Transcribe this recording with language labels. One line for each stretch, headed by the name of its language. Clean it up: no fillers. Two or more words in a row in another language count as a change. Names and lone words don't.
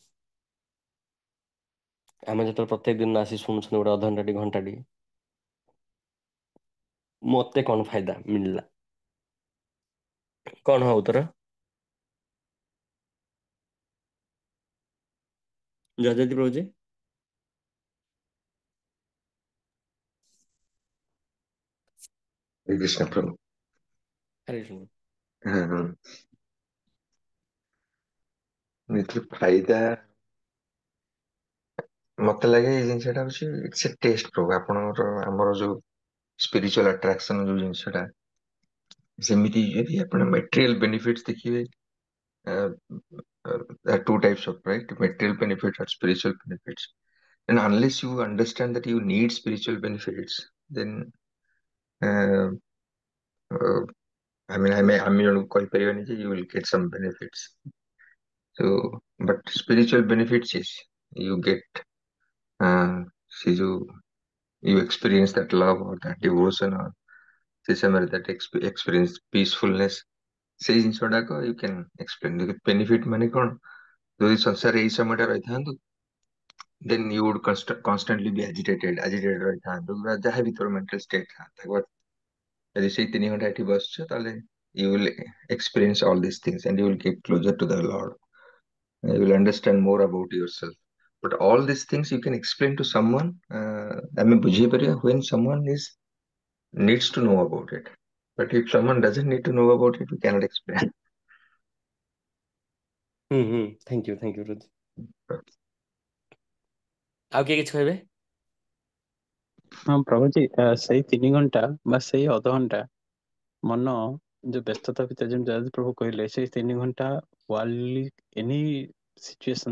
Odia: ଆମେ ଯେତେବେଳେ ପ୍ରତ୍ୟେକ ଦିନ ଆସି ଶୁଣୁଛନ୍ତି ଗୋଟେ ଅଧଘଣ୍ଟାଟି ଘଣ୍ଟାଟି, ମତେ କଣ ଫାଇଦା ମିଳିଲା? କଣ ହବ ଉତ୍ତର? ଜୟଜତି ପ୍ରଭୁଜୀ।
Hindi: हरे कृष्ण प्रभु। हरे कृष्ण। हाँ हाँ,
Odia: ଏଥିରେ ଫାଇଦା ମତେ ଲାଗେ ଏଇ ଜିନିଷଟା ହଉଛି
English: it's a test
Odia: ପ୍ରଭୁ, ଆପଣଙ୍କର ଆମର ଯୋଉ
English: spiritual attraction
Odia: ଯୋଉ ଜିନିଷଟା, ସେମିତି ଯଦି ଆପଣ
English: material benefits
Odia: ଦେଖିବେ,
English: there are two types of, right, material benefits or spiritual benefits, and unless you understand that you need spiritual benefits, then uh, uh, I mean
Odia: ଆମେ ଜଣକୁ କହିପାରିବାନି ଯେ
English: you will get some benefits. So but spiritual benefits is you get
Odia: ସେ ଯୋଉ
English: you experience that love or that devotion or
Odia: ସେ ସମୟରେ
English: that experience peacefulness,
Odia: ସେଇ ଜିନିଷ ଗୁଡାକ
English: you can explain benefit
Odia: ମାନେ କଣ, ଯଦି ସଂସାରରେ ଏଇ ସମୟଟା ରହିଥାନ୍ତୁ,
English: then you would constantly be agitated
Odia: ରହିଥାନ୍ତୁ, ଯାହା ବି ତୋର
English: mental state ଥାନ୍ତା, but
Odia: ଯଦି ସେଇ 3 ଘଣ୍ଟା ଏଠି ବସିଛ, ତାହେଲେ
English: you will experience all these things and you will get closer to the Lord. You will understand more about yourself. But all these things you can explain to someone.
Odia: ଆମେ ବୁଝେଇପାରିବା
English: when someone is needs to know about it. But if someone doesn't need to know about it, we cannot explain. thank you ରୋଜି।
Odia: ଆଉ କିଏ କିଛି କହିବେ? ହଁ ପ୍ରଭୁଜୀ, ସେଇ 3 ଘଣ୍ଟା ବା ସେଇ ଅଧଘଣ୍ଟା ମନ ଯୋଉ ବ୍ୟସ୍ତତା ଭିତରେ, ଯେମିତି ଜୟଦେବ ପ୍ରଭୁ କହିଲେ, ସେଇ 3 ଘଣ୍ଟା
English: worldly any situation